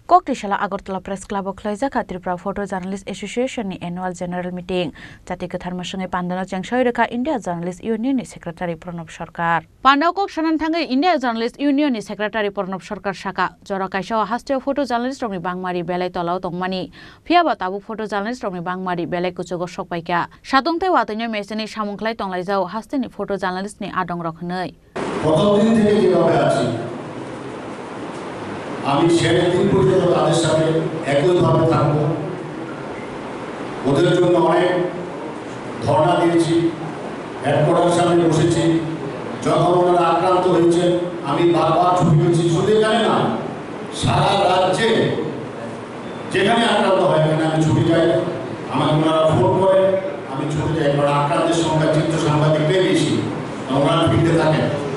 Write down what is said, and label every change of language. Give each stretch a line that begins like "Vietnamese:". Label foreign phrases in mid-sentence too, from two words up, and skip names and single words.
Kok Borok: Koktishala Agartala Press Club of Klaizaka Tripura Photo Journalist Association ni
English: Annual General Meeting
Kok Borok: Jati Kathar Masangai Pandana Changshoiraka India Journalist Union ni Secretary Pranab Sarkar Pandau Kok Sananthangai India Journalist Union ni Secretary Pranab Sarkar Saka Jora Kaisha Hasteo
English: Photo Journalist
Kok Borok: Rongni Bangmari Belai Tolau Tongmani Phiaba Tabu
English: Photo Journalist
Kok Borok: Rongni Bangmari Belai Kuchogo Sokpaika Satungte Watanya Meseni Samungklai Tonglaijau Hasteni
English: Photo Journalist
Kok Borok: ni Adong Rokhnei
Bangla: প্রথমদিন থেকে যেভাবে আছি আমি শেষ দিন পর্যন্ত তাদের সাথে একইভাবে থাকবো ওদের জন্য অনেক ধর্ণা দিয়েছি হেডকোয়ার্টার সামনে বসেছি যখন ওনারা আক্রান্ত হয়েছে আমি বারবার ছুটি পেয়েছি শুধু এখানে না সারা রাজ্যে যেখানে আক্রান্ত হয় এখানে আমি ছুটি যাই আমাকে ওনারা ফোন করে আমি ছুটি যাই কারণ আক্রান্তের সংখ্যা চিত্র সাংবাদিকদের বেশি ওনারা ফিরতে থাকেন